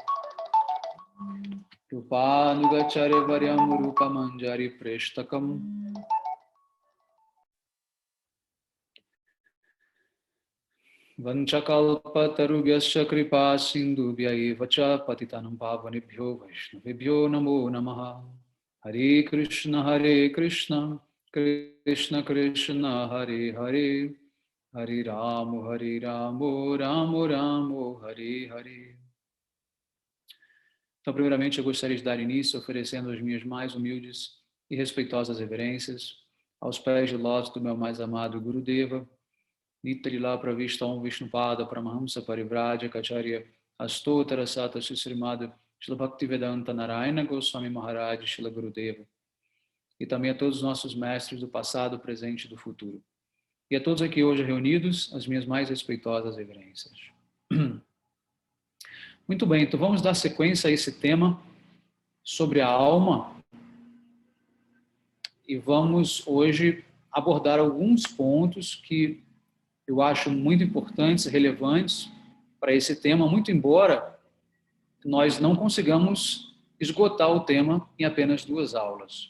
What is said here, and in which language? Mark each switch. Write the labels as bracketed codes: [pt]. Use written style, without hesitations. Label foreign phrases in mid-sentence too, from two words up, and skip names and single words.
[sa] रूपानुगाचार्य वर्यं रूपमञ्जरी प्रेष्ठकम् वाञ्छाकल्पतरुभ्यश्च कृपा सिन्धुभ्य एव च पतितानां पावनेभ्यो वैष्णवेभ्यो नमो नमः. हरे कृष्ण कृष्ण कृष्ण हरे हरे हरे रामो रामो रामो हरे हरे. [pt] Então, primeiramente, eu gostaria de dar início oferecendo as minhas mais humildes e respeitosas reverências aos pés de lótus do meu mais amado Gurudeva, Nitrila Pravishta Om Vishnupada Paramahamsa Parivrajya Kacharya Astotara Sata Srimad Shila Bhaktivedanta Narayana Goswami Maharaj Shila Gurudeva, e também a todos os nossos mestres do passado, presente e do futuro. E a todos aqui hoje reunidos, as minhas mais respeitosas reverências. Muito bem, então vamos dar sequência a esse tema sobre a alma e vamos hoje abordar alguns pontos que eu acho muito importantes, relevantes para esse tema, muito embora nós não consigamos esgotar o tema em apenas 2 aulas.